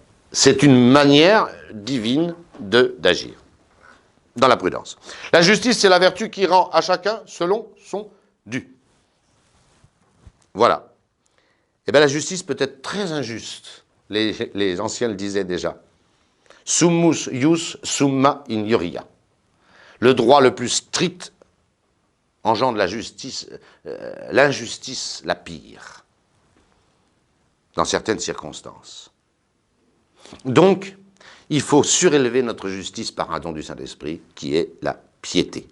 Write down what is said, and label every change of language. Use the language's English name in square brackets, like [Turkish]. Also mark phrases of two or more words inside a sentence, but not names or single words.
[French] C'est une manière divine d'agir, dans la prudence. La justice, c'est la vertu qui rend à chacun selon son dû. Voilà. Eh bien, la justice peut être très injuste. Les anciens le disaient déjà. [Latin] Summus ius summa injuria. [French] Le droit le plus strict engendre la justice, l'injustice la pire, dans certaines circonstances. Donc, il faut surélever notre justice par un don du Saint-Esprit, qui est la piété.